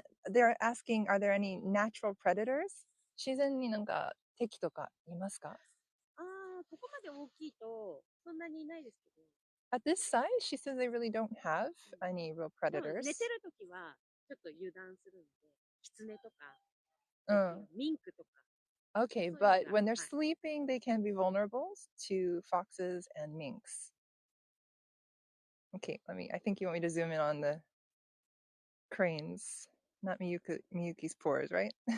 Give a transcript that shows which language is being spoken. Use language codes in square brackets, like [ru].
[en] They're asking, are there any natural predators? [ja] 自然になんか敵とかいますか？ここまで大きいとそんなにいないですけど。 [en] At this size, she says they really don't have any real [ja] でも [en] predators. [ja] 寝てるときはちょっと油断するので、キツネとか、ミンクとか。 [en] Okay, but when they're sleeping, they can be vulnerable to foxes and minks. Okay, I think you want me to zoom in on the cranes, not Miyuki's pores, right?